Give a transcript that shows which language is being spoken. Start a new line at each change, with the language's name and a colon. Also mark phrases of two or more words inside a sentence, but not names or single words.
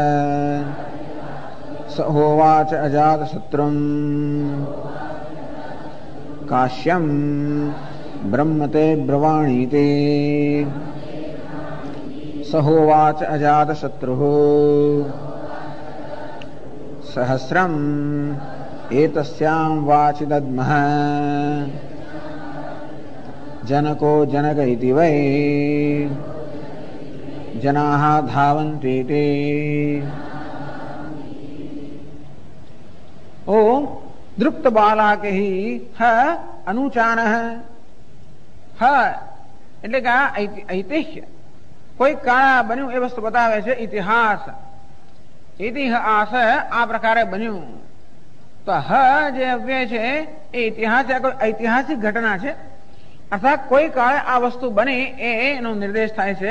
Sanskrit: स होवाच अजातशत्रुम् काश्यम् ब्रह्मते ब्रवाणीते स होवाच अजातशत्रुः सहस्रम् एतस्याम् वाचि दद्मः જनको जनक इति वै जनाः धावन्ति ते. ओम दृप्त बालाके ह अनुचानः.
Gujarati: હ એટલે કે ઐતિહ્ય, કોઈ કાળ બન્યું એ વસ્તુ બતાવે છે. ઇતિહાસ, ઇતિહાસ આ પ્રકારે બન્યું. તો હ જે અવ્યય છે એ ઇતિહાસ કોઈ ઐતિહાસિક ઘટના છે, અર્થાત કોઈ કાળે આ વસ્તુ બની એનો નિર્દેશ થાય છે.